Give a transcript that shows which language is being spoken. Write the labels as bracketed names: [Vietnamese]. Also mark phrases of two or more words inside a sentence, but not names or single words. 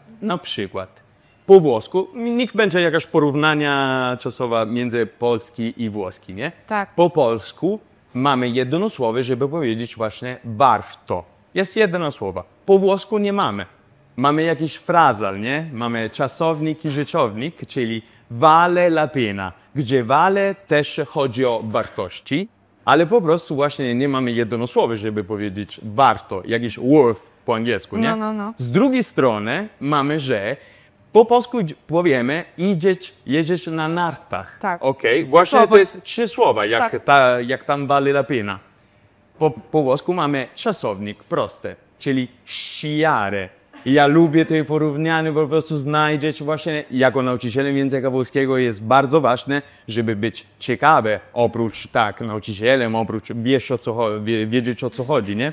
[Polish] Na przykład po włosku, niech będzie jakaś porównania czasowa między polski i włoski, nie? Tak. Po polsku mamy jedno słowo, żeby powiedzieć właśnie warto. Jest jedno słowo. Po włosku nie mamy. Mamy jakiś frazal, nie? Mamy czasownik i rzeczownik, czyli [Italian] vale la pena, [Polish] gdzie vale też chodzi o wartości, ale po prostu właśnie nie mamy jedno słowo, żeby powiedzieć warto, jakiś worth po angielsku, nie? No. Z drugiej strony mamy, że po polsku powiemy jedziesz na nartach. Tak. Okej? Właśnie Słowo. to jest 3 słowa, jak, Tak. jak tam [Italian] vale la pena. [Polish] Po włosku mamy czasownik proste, czyli sciare. Ja lubię te porównania, po prostu znajdzieć właśnie, jako nauczycielem języka polskiego jest bardzo ważne, żeby być ciekawy, oprócz nauczycielem, oprócz wiedzieć o co chodzi, nie?